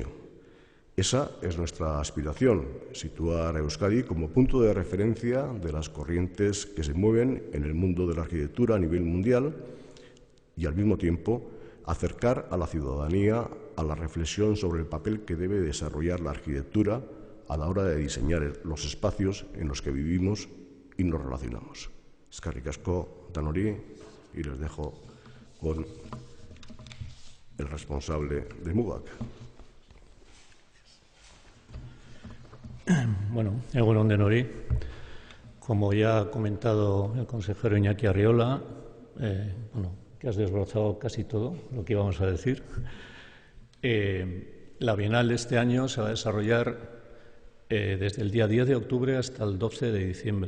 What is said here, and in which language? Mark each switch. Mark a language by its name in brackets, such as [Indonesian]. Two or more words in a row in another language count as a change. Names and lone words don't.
[Spanish] Esa es nuestra aspiración, situar a Euskadi como punto de referencia de las corrientes que se mueven en el mundo de la arquitectura a nivel mundial y, al mismo tiempo, acercar a la ciudadanía a la reflexión sobre el papel que debe desarrollar la arquitectura a la hora de diseñar los espacios en los que vivimos y nos relacionamos. [Basque] Eskerrik asko danori, [Spanish] y les dejo con el responsable de Mugak. [Basque] Bueno, egun on denori. [Spanish] Como ya ha comentado el consejero Iñaki Arriola, que has desbrozado casi todo lo que íbamos a decir, la Bienal de este año se va a desarrollar desde el día 10 de octubre hasta el 12 de diciembre.